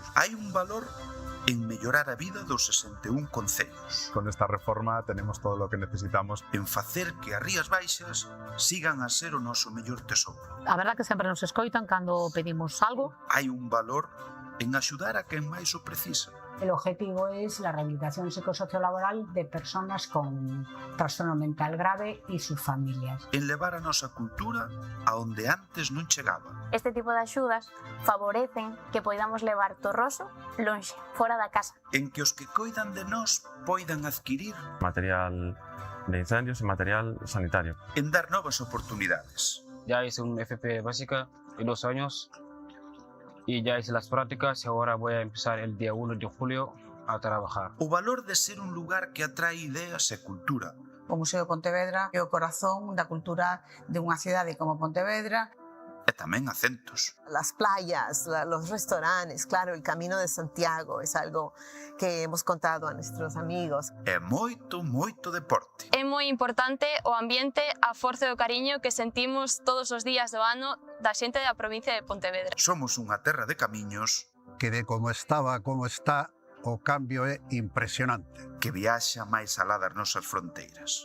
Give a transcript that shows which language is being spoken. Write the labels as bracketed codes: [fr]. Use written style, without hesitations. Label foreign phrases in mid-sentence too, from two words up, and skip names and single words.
[gl] Hai un valor en mellorar a vida dos 61 concellos. [es] Con esta reforma tenemos todo lo que necesitamos. [gl] En facer que as Rías Baixas sigan a ser o noso mellor tesouro. A verdad que sempre nos escoitan cando pedimos algo. Hai un valor en axudar a quen máis o precisa. [es] El objetivo es la rehabilitación psicosociolaboral de personas con trastorno mental grave y sus familias. [gl] En levar a nosa cultura a onde antes non chegaba. Este tipo de axudas favorecen que poidamos levar Torroso lonxe, fora da casa. En que os que coidan de nós poidan adquirir material de incendios e material sanitario. En dar novas oportunidades. [es] Ya hice un FP básica de 2 años y ya hice las prácticas y ahora voy a empezar el día 1 de julio a trabajar. [gl] O valor de ser un lugar que atrae ideas e cultura. O Museo de Pontevedra é o corazón da cultura de unha cidade como Pontevedra. E tamén acentos. [es] Las playas, los restaurantes, claro, el Camino de Santiago es algo que hemos contado a nuestros amigos. [gl] E moito, moito deporte. É moi importante o ambiente, a forza e o cariño que sentimos todos os días do ano da xente da provincia de Pontevedra. Somos unha terra de camiños que de como estaba a como está, o cambio é impresionante. Que viaxa máis alá das nosas fronteiras.